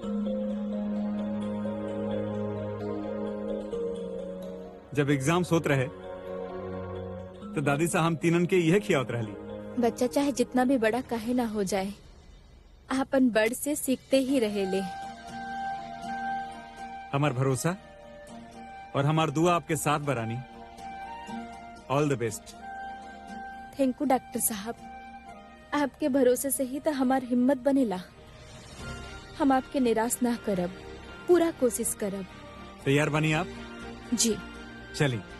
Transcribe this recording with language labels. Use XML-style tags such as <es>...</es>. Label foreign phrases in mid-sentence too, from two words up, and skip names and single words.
<bho>जब एग्जाम होत रहे तो दादी साहब हम तीनन के यह खियावत रहली। बच्चा चाहे जितना भी बड़ा काहे ना हो जाए, आपन बड़ से सीखते ही रहे ले। हमार भरोसा और हमार दुआ आपके साथ बरानी।</bho> <en>All the best. Thank you doctor साहब।</en> <bho>आपके भरोसे से ही तो हमार हिम्मत बनेला। हम आपके निराश ना करब, पूरा कोशिश करब। तैयार बनी आप? जी।</bho>